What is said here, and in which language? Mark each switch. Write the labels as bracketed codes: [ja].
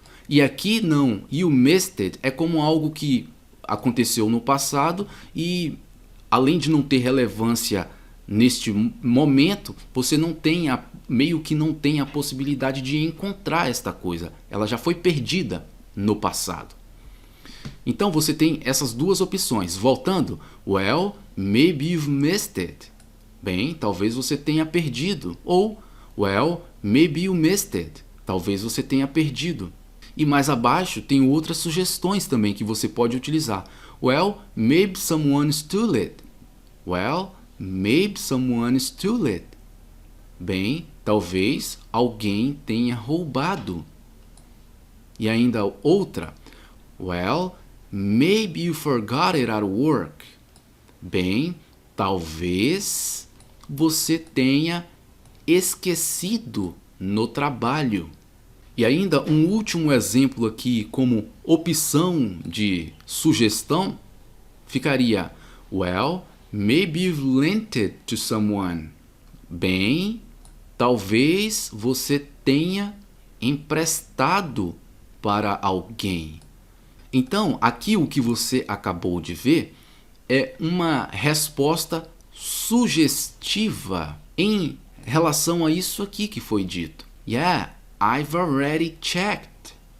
[pt] E aqui não, [en] you missed it [pt] é como algo que aconteceu no passado e, além de não ter relevância neste momento, você meio que não tem a possibilidade de encontrar esta coisa. Ela já foi perdida no passado. Então você tem essas duas opções. Voltando, [en] well, maybe you've missed it. [pt] Bem, talvez você tenha perdido. Ou, [en] well, maybe you missed it. [pt] Talvez você tenha perdido. E mais abaixo tem outras sugestões também que você pode utilizar. [en] Well, maybe someone stole it. Well, maybe someone stole it. [pt] Bem, talvez alguém tenha roubado. E ainda outra. [en] Well, maybe you forgot it at work. [pt] Bem, talvez você tenha esquecido no trabalho. E ainda um último exemplo aqui como opção de sugestão ficaria [en] well, maybe you've lent it to someone. [pt] Bem, talvez você tenha emprestado para alguém. Então, aqui o que você acabou de ver é uma resposta sugestiva em relação a isso aqui que foi dito. [en] Yeah, I've already checked.